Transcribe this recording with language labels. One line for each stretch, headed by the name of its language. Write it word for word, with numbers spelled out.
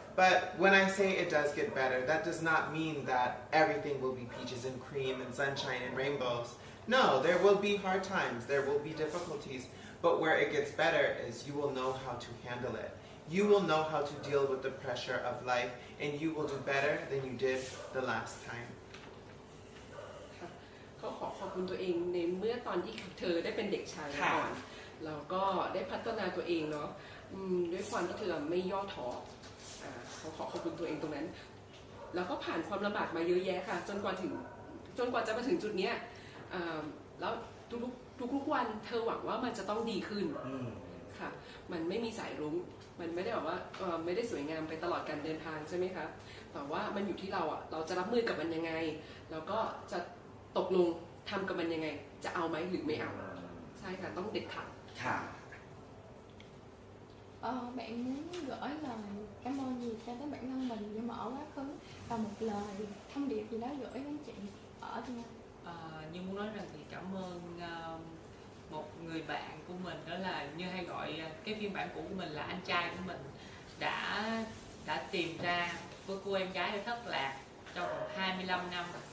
English: But when I say it does get better, that does not mean that everything will be peaches and cream and sunshine and rainbows. No, there will be hard times, there will be difficulties, but where it gets better is you will know how to handle it. You will know how to deal with the pressure of life, and you will do better than you did the last time.
Thai: ค่ะเขาขอขอบคุณตัวเองในเมื่อตอนที่เธอได้เป็นเด็กชาย ค่ะ ก่อนแล้วก็ได้พัฒนาตัวเองเนาะอืมด้วยความที่เธอไม่ย่อท้ออ่าเขาขอขอบคุณตัวเองตรงนั้น แล้วก็ผ่านความลำบากมาเยอะแยะค่ะ จนกว่าถึงจนกว่าจะมาถึงจุดเนี้ยอ่าแล้วทุกๆทุกๆวันเธอหวังว่ามันจะต้องดีขึ้น อืม ค่ะ มันไม่มีสายรุ้ง มันไม่ได้แบบว่าเอ่อไม่ได้สวยงามไปตลอดการเดินทางใช่ไหมคะ แต่ว่ามันอยู่ที่เราอ่ะ เราจะรับมือกับมันยังไง แล้วก็จะตกลงทำกับมันยังไง จะเอาไหมหรือไม่เอา ใช่ค่ะ ต้องเด็ดขาด ค่ะ
Vietnamese: Ờ, bạn muốn gửi lời cảm ơn gì cho tới bản thân mình nhưng mà ở quá khứ và một lời thông điệp gì đó gửi đến chị ở Việt Nam. Ờ, nhưng muốn nói rằng thì cảm ơn ờ, một người bạn của mình, đó là như hay gọi ờ, cái phiên bản cũ của mình là anh trai của mình đã đã tìm ra với cô em gái đã thất lạc trong vòng hai mươi lăm năm.